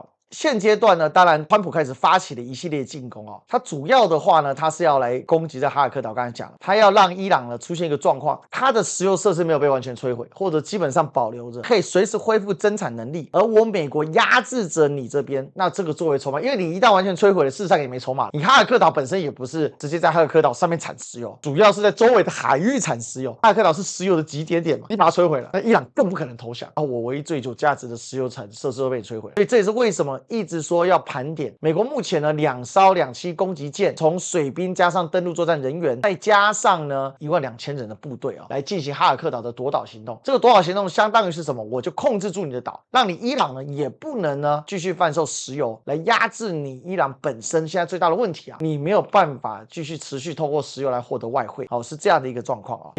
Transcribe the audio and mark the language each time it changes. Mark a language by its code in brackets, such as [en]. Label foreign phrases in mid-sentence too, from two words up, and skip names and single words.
[zh] 現階段呢，當然川普開始發起了一系列進攻他主要的話呢，他是要來攻擊在哈爾克島。剛才講了，他要讓伊朗呢出現一個狀況，他的石油設施沒有被完全摧毀，或者基本上保留着，可以隨時恢復增產能力。而我美國壓制着你這邊，那這個作為籌碼，因為你一旦完全摧毀了，事實上也沒籌碼。你哈爾克島本身也不是直接在哈爾克島上面產石油，主要是在周圍的海域產石油。哈爾克島是石油的集點點嘛，你把它摧毀了，那伊朗更不可能投降我唯一最有價值的石油產設施都被摧毀了。所以這也是為什麼呢一直說要盤點，美國目前呢2艘2棲攻擊艦，從水兵加上登陸作戰人員，再加上呢12000人的部隊啊，來進行哈爾克島的夺島行動。这個奪島行動相當於是什麼？我就控制住你的島，讓你伊朗呢也不能呢繼續販售石油，來壓制你伊朗本身現在最大的問題啊，你沒有辦法繼續持續透過石油來獲得外匯，好，是這樣的一個狀況啊。